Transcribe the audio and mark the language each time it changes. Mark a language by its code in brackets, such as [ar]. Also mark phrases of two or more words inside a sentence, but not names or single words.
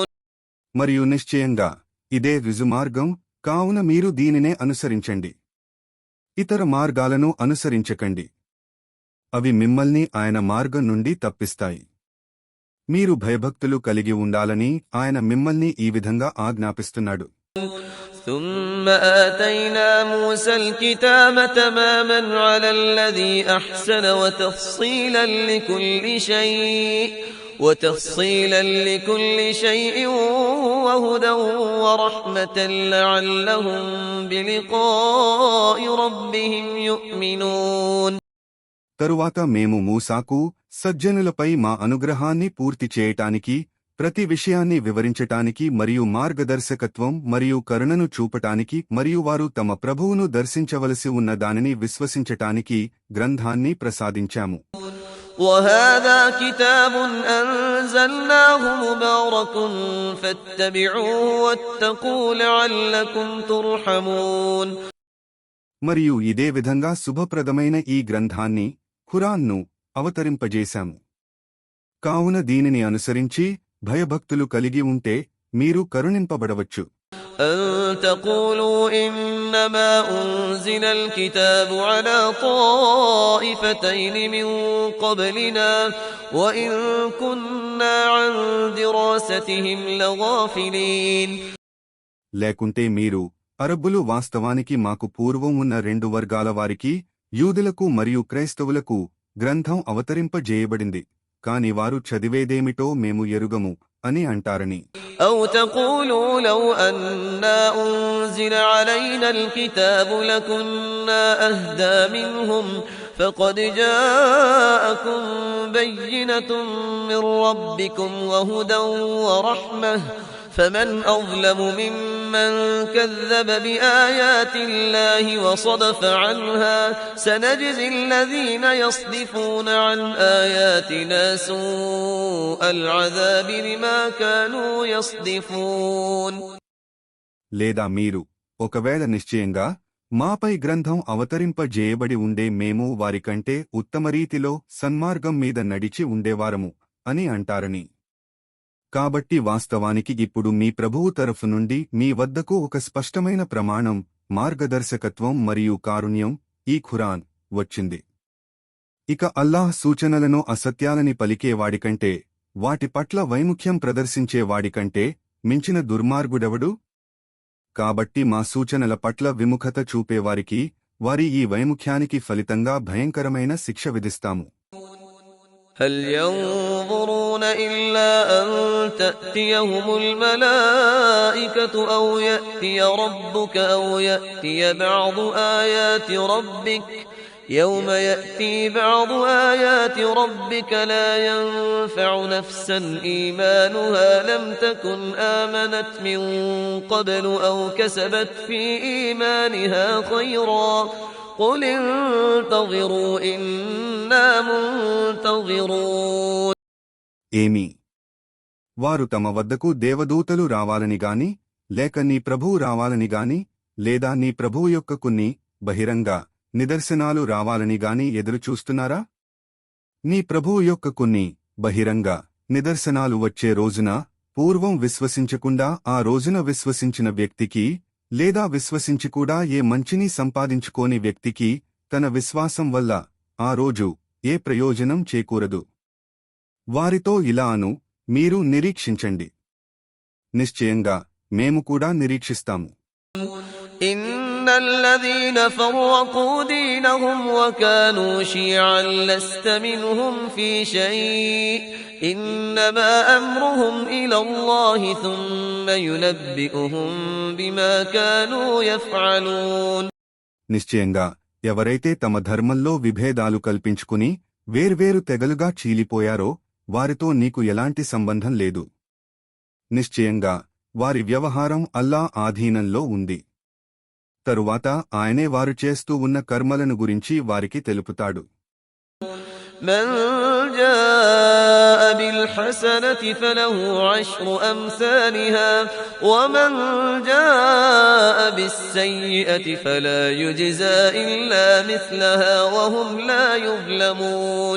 [te] మరియు నిశ్చయంగా ఇదే రుజుమార్గం, కావున మీరు దీనినే అనుసరించండి. ఇతర మార్గాలను అనుసరించకండి. అవి మిమ్మల్ని ఆయన మార్గం నుండి తప్పిస్తాయి. మీరు భయభక్తులు కలిగి ఉండాలని ఆయన మిమ్మల్ని ఈ విధంగా ఆజ్ఞాపిస్తున్నాడు. [ar] ثُمَّ آتَيْنَا مُوسَى الْكِتَابَ تَمَامًا عَلَى الَّذِي أَحْسَنَ وتفصيلا لكل شيء وهدى ورحمة لعلهم بلقاء ربهم يؤمنون. [te] తరువాత మేము మూసాకు సజ్జనులపై మా అనుగ్రహాన్ని పూర్తి చేయటానికి, ప్రతి విషయాన్ని వివరించటానికి మరియు మార్గదర్శకత్వం మరియు కరుణను చూపటానికి మరియు వారు తమ ప్రభువును దర్శించవలసి ఉన్న దానిని విశ్వసించటానికి గ్రంథాన్ని ప్రసాదించాము. [ar] وَهَذَا كِتَابٌ أَنزَلْنَاهُ مُبَارَكٌ فَاتَّبِعُوهُ وَاتَّقُوا لَعَلَّكُمْ تُرْحَمُونَ. [te] మరియు ఇదే విధంగా శుభప్రదమైన ఈ గ్రంథాన్ని ఖురాన్ను అవతరింపజేశాము. కావున దీనిని అనుసరించి భయభక్తులు కలిగి ఉంటే మీరు కరుణింపబడవచ్చు. [ar] أن تقولوا إنما أنزل الكتاب على طائفتين من قبلنا وإن كنا عن دراستهم لغافلين. [te] లేకుంటే మీరు అరబ్బులు వాస్తవానికి మాకు పూర్వం ఉన్న రెండు వర్గాల వారికి, యూదులకు మరియు క్రైస్తవులకు గ్రంథం అవతరింపజేయబడింది, కాని వారు చదివేదేమిటో మేము ఎరుగము అని అంటారని. [ar] أو تقولوا لو أنا أنزل علينا الكتاب لكنا أهدى منهم فقد جاءكم بينة من ربكم وهدى ورحمة فمن أظلم ممن كذب بآيات الله وصدف عنها سنجزي الذين يصدفون عن آياتنا سوء العذاب بما كانوا يصدفون. [te] లేదా మీరు ఒకవేళ నిశ్చయంగా మాపై గ్రంథం అవతరింపజేయబడి ఉండే మేము వారికంటే ఉత్తమరీతిలో సన్మార్గం మీద నడిచి ఉండేవారము అని అంటారని. కాబట్టి వాస్తవానికి ఇప్పుడు మీ ప్రభువు తరఫు నుండి మీ వద్దకు ఒక స్పష్టమైన ప్రమాణం, మార్గదర్శకత్వం మరియు కారుణ్యం, ఈ ఖురాన్ వచ్చింది. ఇక అల్లాహ్ సూచనలను అసత్యాలని పలికేవాడికంటే, వాటి పట్ల వైముఖ్యం ప్రదర్శించేవాడికంటే మించిన దుర్మార్గుడెవడు? కాబట్టి మా సూచనల పట్ల విముఖత చూపేవారికి వారి ఈ వైముఖ్యానికి ఫలితంగా భయంకరమైన శిక్ష విధిస్తాము. [ar] هل ينظرون إلا أن تأتيهم الملائكة أو يأتي ربك أو يأتي بعض آيات ربك يوم يأتي بعض آيات ربك لا ينفع نفسا إيمانها لم تكن آمنت من قبل أو كسبت في إيمانها خيرا قل انتظروا إنا منتظرون. [te] ఏమి వారు తమ వద్దకు దేవదూతలు రావాలని గాని, లేక నీ ప్రభువు రావాలని గాని, లేదా నీ ప్రభువు యొక్క కొన్ని బహిరంగ నిదర్శనాలు రావాలని గాని ఎదురుచూస్తున్నారా? నీ ప్రభువు యొక్క కొన్ని బహిరంగ నిదర్శనాలు వచ్చే రోజున పూర్వం విశ్వసించకుండా ఆ రోజున విశ్వసించిన వ్యక్తికి, లేదా విశ్వసించి కూడా ఏ మంచిని సంపాదించుకోని వ్యక్తికి తన విశ్వాసం వల్ల ఆ రోజు ఏ ప్రయోజనం చేకూరదు. వారితో ఇలా అను, మీరు నిరీక్షించండి, నిశ్చయంగా మేము కూడా నిరీక్షిస్తాము. [ar] إن الذين فرقوا دينهم وكانوا شيعا لست منهم في شيء إنما أمرهم إلى الله ثم ينبئهم بما كانوا يفعلون. [te] నిశ్చయంగా ఎవరైతే తమ ధర్మంలో విభేదాలు కల్పించుకుని వేర్వేరు తెగలుగా చీలిపోయారో వారితో నీకు ఎలాంటి సంబంధం లేదు. నిశ్చయంగా వారి వ్యవహారం అల్లా ఆధీనంలో ఉంది. తరువాత ఆయనే వారు చేస్తూ ఉన్న కర్మలను గురించి వారికి తెలుపుతాడు. [ar] من جاء بالحسنة فله عشر أمثالها ومن جاء بالسيئة فلا يجزى إلا مثلها وهم لا يظلمون.